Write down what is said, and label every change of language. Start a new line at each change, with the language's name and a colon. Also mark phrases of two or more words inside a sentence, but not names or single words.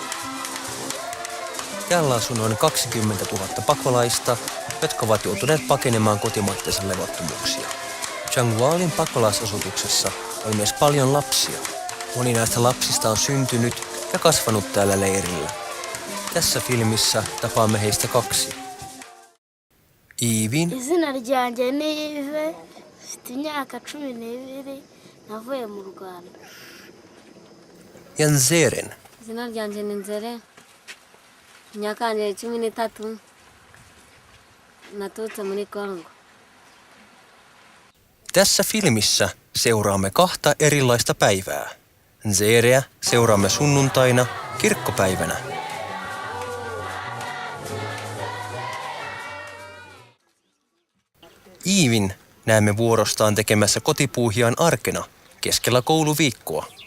Finnish: Täällä asuu noin 20 000 pakolaista, jotka ovat joutuneet pakenemaan kotimaittensa levottomuuksia. Changwalin pakolaisasutuksessa on myös paljon lapsia. Moni näistä lapsista on syntynyt ja kasvanut täällä leirillä. Tässä filmissä tapaamme heistä 2. Iivin
Rundi: Izina ryanje ni Ive, mfite imyaka 12, navuye mu Rwanda.
Finnish: ja Nzeren.
Rundi: Izina ryanje ni Nzere. Imyaka yanje 13. Naturutse muri Kongo.
Finnish: Tässä filmissä seuraamme 2 erilaista päivää. Nzereä seuraamme sunnuntaina kirkkopäivänä. Iivin näemme vuorostaan tekemässä kotipuuhiaan arkena keskellä kouluviikkoa.